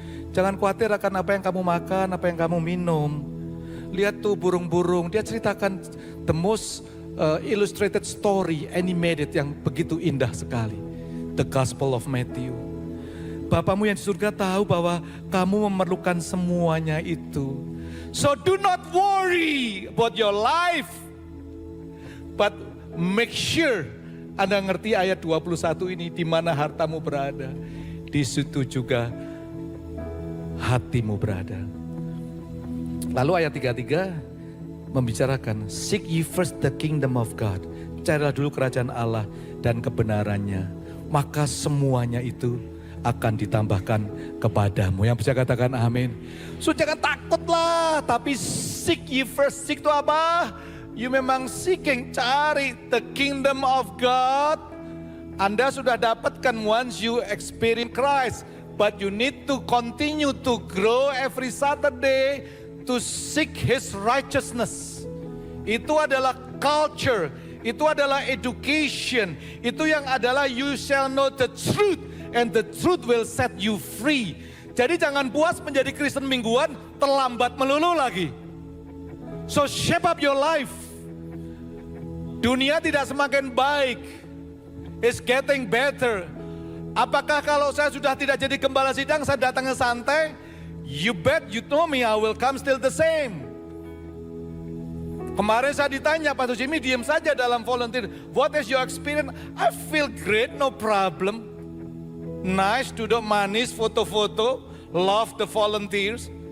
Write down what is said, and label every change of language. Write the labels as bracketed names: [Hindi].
[Indonesian] Jangan khawatir akan apa yang kamu makan, apa yang kamu minum. Lihat tuh burung-burung. Dia ceritakan [English] the most illustrated story, animated [Indonesian] yang begitu indah sekali. [English] The Gospel of Matthew. [Indonesian] Bapamu yang di surga tahu bahwa kamu memerlukan semuanya itu. [English] So do not worry about your life. But make sure [Indonesian] Anda ngerti ayat 21 ini, di mana hartamu berada. Di situ juga hatimu berada. Lalu ayat 33 membicarakan, [English] seek ye first the kingdom of God. [Indonesian] Carilah dulu kerajaan Allah dan kebenarannya. Maka semuanya itu akan ditambahkan kepadamu. Yang bisa katakan amin. So jangan takutlah, tapi [English] seek ye first. Seek [Indonesian] itu apa? [English] You [Indonesian] memang [English] seeking, [Indonesian] cari [English] the kingdom of God. [Indonesian] Anda sudah dapatkan [English] once you experience Christ. But you need to continue to grow every Saturday to seek His righteousness. [Indonesian] Itu adalah culture. Itu adalah education. Itu yang adalah [English] you shall know the truth. And the truth will set you free. [Indonesian] Jadi jangan puas menjadi Kristen mingguan, terlambat melulu lagi. [English] So shape up your life. [Indonesian] Dunia tidak semakin baik. [English] It's getting better. [Indonesian] Apakah kalau saya sudah tidak jadi gembala sidang, saya datangnya santai? [English] You bet, you know me, I will come still the same. [Indonesian] Kemarin saya ditanya, Pastor Jimmy diam saja dalam [English] volunteer. What is your experience? I feel great, no problem. Nice, [Indonesian] duduk manis, foto-foto, [English] love the volunteers.